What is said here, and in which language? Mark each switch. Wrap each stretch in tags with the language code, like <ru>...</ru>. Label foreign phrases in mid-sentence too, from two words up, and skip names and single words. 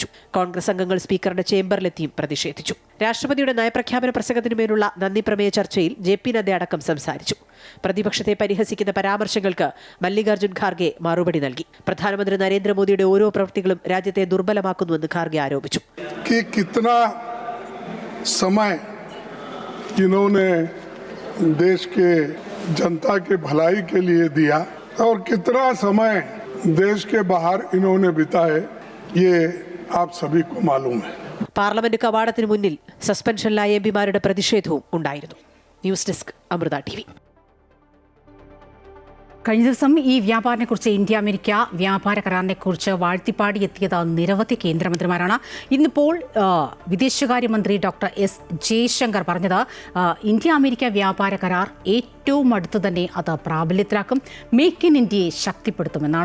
<ml>കോൺഗ്രസ് അംഗങ്ങൾ സ്പീക്കറുടെ ചേംബറിലെത്തിയും പ്രതിഷേധിച്ചു. രാഷ്ട്രപതിയുടെ നയപ്രഖ്യാപന പ്രസംഗത്തിനുമേലുള്ള നന്ദി പ്രമേയ ചർച്ചയിൽ JP നദ്ദ അടക്കം സംസാരിച്ചു. പ്രതിപക്ഷത്തെ പരിഹസിക്കുന്ന പരാമർശങ്ങൾക്ക് മല്ലികാർജ്ജുൻ ഖാർഗെ മറുപടി നൽകി. പ്രധാനമന്ത്രി നരേന്ദ്രമോദിയുടെ ഓരോ പ്രവൃത്തികളും രാജ്യത്തെ ദുർബലമാക്കുന്നുവെന്ന് ഖാർഗെ ആരോപിച്ചു.</ml> <hi>देश के जनता के भलाई के लिए दिया और कितना समय देश के बाहर इन्होंने बिताए ये आप सभी को मालूम है.</hi> <ml>പാർലമെന്റ് കവാടത്തിന് മുന്നിൽ സസ്പെൻഷനിലായ MP-മാരുടെ പ്രതിഷേധവും ഉണ്ടായിരുന്നു. ന്യൂസ് ഡെസ്ക് അമൃത TV. കഴിഞ്ഞ ദിവസം ഈ വ്യാപാരത്തെക്കുറിച്ച് ഇന്ത്യ-അമേരിക്ക വ്യാപാര കരാറിനെക്കുറിച്ച് വാഴ്ത്തിപ്പാടിയെത്തിയത് നിരവധി കേന്ദ്രമന്ത്രിമാരാണ്. ഇന്നിപ്പോൾ വിദേശകാര്യമന്ത്രി ഡോക്ടർ S ജയശങ്കർ പറഞ്ഞത് ഇന്ത്യ-അമേരിക്ക വ്യാപാര കരാർ ഏറ്റവും അടുത്ത് തന്നെ അത് പ്രാബല്യത്തിലാക്കും, മേക്ക് ഇൻ ഇന്ത്യയെ ശക്തിപ്പെടുത്തുമെന്നാണ്.</ml>